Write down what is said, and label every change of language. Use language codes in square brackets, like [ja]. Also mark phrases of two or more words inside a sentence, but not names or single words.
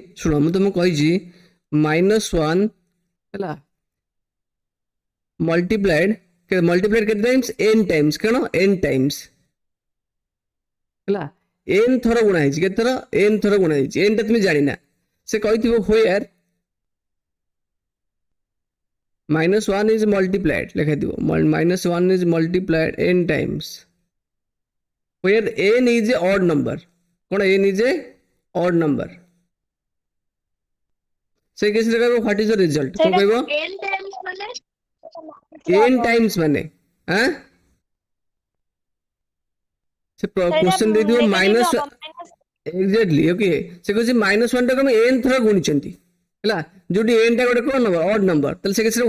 [or] ଶୁଣ ମୁଁ ତମକୁ କହିଛି -1 ହେଲା ମଲ୍ଟିପ୍ଲାଏଡ୍ କେତେ ଟାଇମ୍ସ [en] n times [or] କଣ [en] n times [or] ହେଲା n ଥର ଗୁଣା ହେଇଛି କେତେ ଥର n ଥର ଗୁଣା ହେଇଛି n ଟା তুমি ଜାଣିନା ସେ କହିଥିବ where [en] -1 is multiplied ଲେଖାଥିବ -1 is multiplied n times where n is a odd number କଣ n is a odd number [or] ସେ କେସରେ କହିବ [en] what is the result କଣ [or] ସେଇଟା କହିବ [en] n times ମାନେ n times [or] ମାନେ ଆଁ ସେ ସେଇଟା କ୍ୱେଶ୍ଚନ ଦେଇଥିବ ନେଗେଟିଭ ମାଇନସ ହବ ମାଇନସ [en] exactly okay [or] ସେ କହୁଛି -1 ଟାକୁ ଆମେ n ଥର ଗୁଣିଛନ୍ତି ହେଲା ଯୋଉଠି n ଟା ଗୋଟେ କଣ ନମ୍ବର [en] odd number [or] ତାହେଲେ ସେ କେସରେ